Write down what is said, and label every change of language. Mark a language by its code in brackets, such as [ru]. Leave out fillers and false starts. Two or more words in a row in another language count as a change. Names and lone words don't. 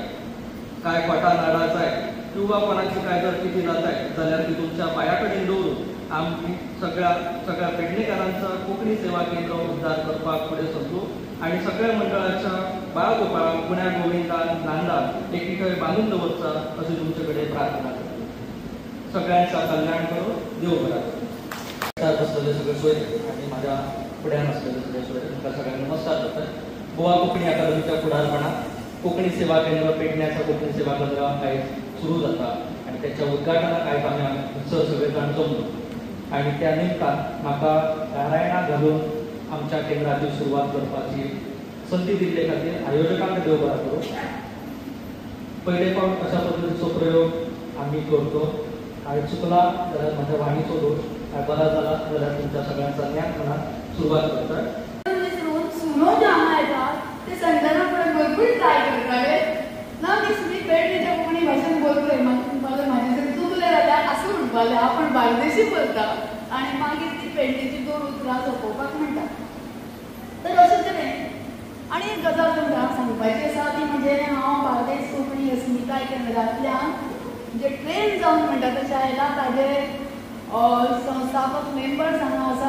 [kok] काय खोटा नाडा जाय किंवा कोणाची काय जर किती जाताय जाल्यार ती तुमच्या पांया कडेन दवरून आमी सगळ्या पेडणेकारांचा कोंकणी सेवा केंद्र उद्धार करपाक फुडें सरचो. आणि सगळ्या मंडळाच्या बाळगोपाळांक पुण्या गोविंदान नांदान एकी थंय बांदून दवरचा अशी तुमचे कडेन प्रार्थना करतो. सगळ्यांचा कल्याण करो. देव बरा करो. असलेले सगळे सोयरे आणि माझ्या फुड्यान असलेले सगळे सोयरे तुमकां सगळ्यांक नमस्कार करतात. गोवा कोंकणी अकादमीच्या फुडारपणान कोंकणी सेवा केंद्र पेडण्याचा कोंकणी सेवा केंद्र आयज सुरू जाता आणि त्याच्या उद्घाटनाक आयज आमी सगळे जाण जमलो. आणि त्या निमतान म्हाका नारायणा घालून आमच्या केंद्राची सुरवात करपाची संधी दिल्ले खातीर आयोजकांक देव बरा करूं. पयले फावट अशा पद्दतीचो प्रयोग आमी करतो. हांवें चुकला जाल्यार म्हज्या वाणीचो दोश, काय बरा जाला जाल्यार तुमच्या सगळ्यांचा ज्ञान म्हणून सुरवात करतात. सुनो जामा येतात ते संजना पण भरपूर ट्राय करताले ना. [mr] मी सुद्धा पेडण्याच्या कोंकणी भाशेन बोलतोय. [kok] मला माझ्याकडे चुकले जाल्यार असं म्हणपाले आपण बार्देशी बोलता आणि मागीर ती पेडण्याची दोन उतरां सोंपोवपाक म्हणटा. तर अशें तरेन आनी एक गजाल तुमकां सांगपाची आसा ती म्हणजे हांव बार्देस कोंकणी अस्मिताय केंद्रांतल्यान जे ट्रेन जावन म्हणटा तशें आयला. ताजे संस्थापक मेंबर्स हांगा आसा.